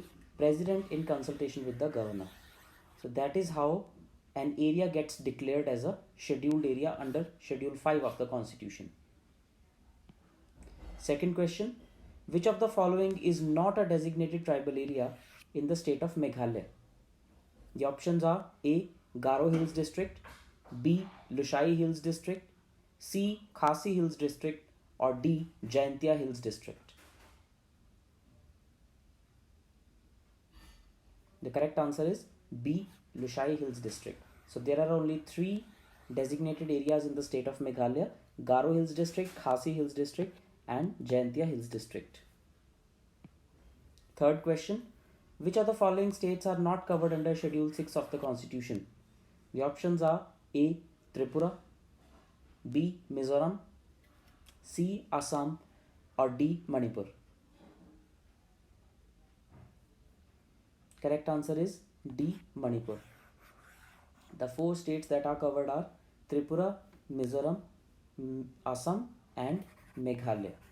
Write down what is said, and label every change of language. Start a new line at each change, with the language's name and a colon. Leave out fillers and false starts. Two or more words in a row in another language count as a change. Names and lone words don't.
English: President in consultation with the Governor. So that is how an area gets declared as a scheduled area under Schedule 5 of the Constitution. Second question. Which of the following is not a designated tribal area in the state of Meghalaya? The options are A. Garo Hills District, B. Lushai Hills District, C. Khasi Hills District, or D. Jaintia Hills District. The correct answer is B. Lushai Hills District. So there are only 3 designated areas in the state of Meghalaya: Garo Hills District, Khasi Hills District, and Jaintia Hills District. Third question. Which of the following states are not covered under Schedule 6 of the Constitution? The options are A. Tripura, B. Mizoram, C. Assam, or D. Manipur. Correct answer is D. Manipur. The 4 states that are covered are Tripura, Mizoram, Assam, and Meghalaya.